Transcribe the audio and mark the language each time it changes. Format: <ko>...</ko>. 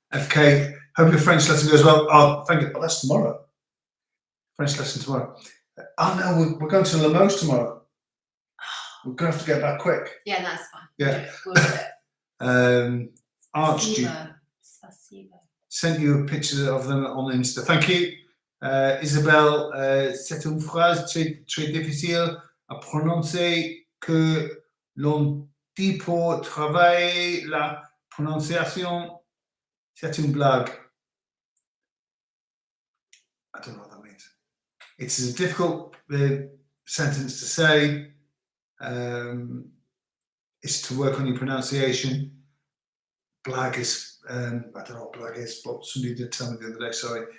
<en>FK, hope your French lesson goes well. Oh, thank you. Oh, that's tomorrow. French lesson tomorrow. Oh no, we're going to Limoges tomorrow. We're going to have to get back quick. Yeah, that's fine. Yeah. We'll do it. Archduke</en> <ru>Spasibo.</ru> <en>sent you a picture of them on Insta. Thank you.</en> <fr>Isabelle, c'est une phrase très difficile à prononcer que l'on dit pour travailler la prononciation. C'est une blague.</fr> <en>I don't know what that means. It's a difficult sentence to say. It's to work on your pronunciation. Blag is, I don't know what blag is, but somebody did tell me the other day, sorry.</en>